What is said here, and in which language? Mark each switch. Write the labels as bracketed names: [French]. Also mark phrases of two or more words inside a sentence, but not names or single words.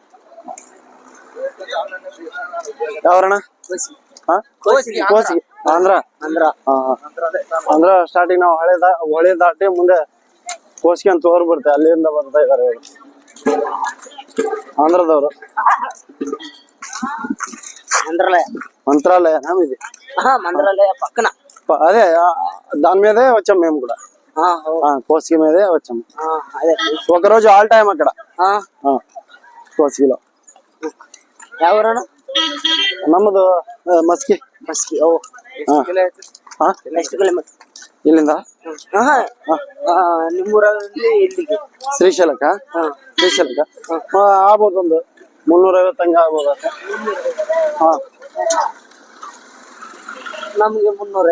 [Kannada] ಯಾವರಣ? ಕೋಸಿಗೆ ಆಂಧ್ರ. ಸ್ಟಾರ್ಟಿಂಗ್ ನಾವು ಹೊಳೆ ದಾಟಿ ಮುಂದೆ ಕೋಸಿಗೆ ಅಂತ ಹೋಗ್ಬಿಡುತ್ತೆ, ಅಲ್ಲಿಂದ ಬರ್ತಾ ಇದಾರೆ ಇವರು ಆಂಧ್ರದವರು. [Telugu] మంత్రాలయ ఇది మంత్రాలయ పక్కన అదే దాని మీదే వచ్చాం మేము కూడా. కోసిగి మీదే వచ్చాం. అదే ఒక రోజు [English] all time [Telugu] అక్కడ కోసిగిలో. ఎవరన్నా? [Kannada] ನಮ್ಮದು ಮಸ್ಕಿ. ಎಷ್ಟು ಕಿಲೋಮೀಟರ್ ಇಲ್ಲಿಂದ? ನಿಮ್ಮೂರಲ್ಲಿ ಇಲ್ಲಿಗೆ ಶ್ರೀಶೈಲಕ್ಕ ಆಗ್ಬೋದು, ಒಂದು 350 ಹಂಗ ಆಗ್ಬೋದು. ನಮ್ಗೆ 300.